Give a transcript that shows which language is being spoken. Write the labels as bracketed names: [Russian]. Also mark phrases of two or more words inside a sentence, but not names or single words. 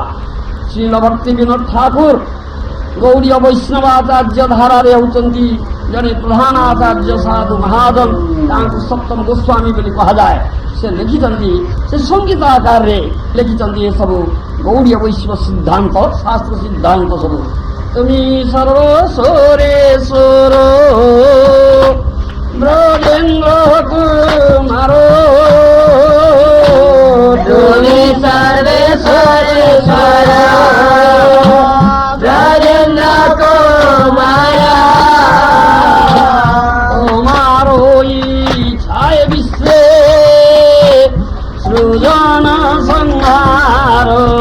[Odia] ଶ୍ରୀଲ ଭକ୍ତି ବିନୋଦ ଠାକୁର ଗୌଡ଼ୀୟ ବୈଷ୍ଣବ ଆଚାର୍ଯ୍ୟ ଧାରାରେ ହେଉଛନ୍ତି ଜଣେ ପ୍ରଧାନ ଆଚାର୍ଯ୍ୟ ସାଧୁ ମହାଜନ ତାଙ୍କୁ ସପ୍ତମ ଗୋସ୍ୱାମୀ ବୋଲି କୁହାଯାଏ। ସେ ଲେଖିଛନ୍ତି ସେ ସଙ୍ଗୀତ ଆକାରରେ ଲେଖିଛନ୍ତି ଏସବୁ ଗୌଡ଼ୀୟ ବୈଷ୍ଣବ ସିଦ୍ଧାନ୍ତ ଶାସ୍ତ୍ର ସିଦ୍ଧାନ୍ତ ସବୁ। [Bangla] তুমি সর্বেশ্বরেশ্বর ব্রজেন্দ্র কুমার তুমি সর্বেশ্বরেশ্বর ব্রজেন্দ্র কুমার তোমার ইচ্ছায় বিশ্বে সৃজন সংহার